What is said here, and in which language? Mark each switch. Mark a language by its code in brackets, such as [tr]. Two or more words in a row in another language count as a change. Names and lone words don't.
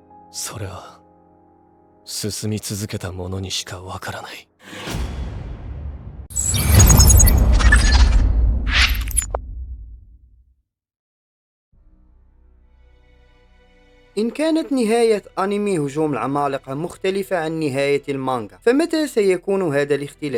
[ja] それは進み続けた者にしかわからない。 [ar] إن كانت نهاية أنمي هجوم العمالقة مختلفة عن نهاية المانجا، فمتى سيكون هذا الاختلاف؟